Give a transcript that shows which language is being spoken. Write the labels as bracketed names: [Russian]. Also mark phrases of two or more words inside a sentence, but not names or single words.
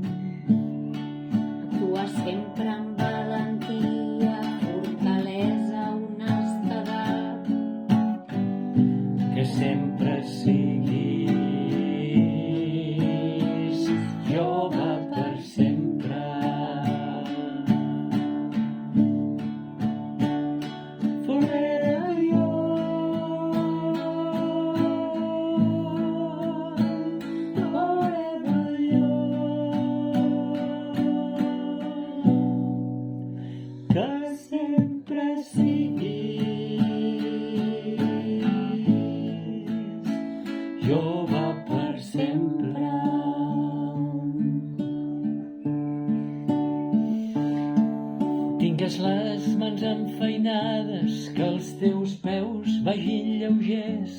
[Catalan] actua sempre amb valentia, fortalesa, honestedat, Que sempre siguis jove per sempre. [English] Forever young, forever young. [Catalan] Que sempre siguis jove per sempre. Tingues les mans enfeinades, que els teus peus vagin lleugers,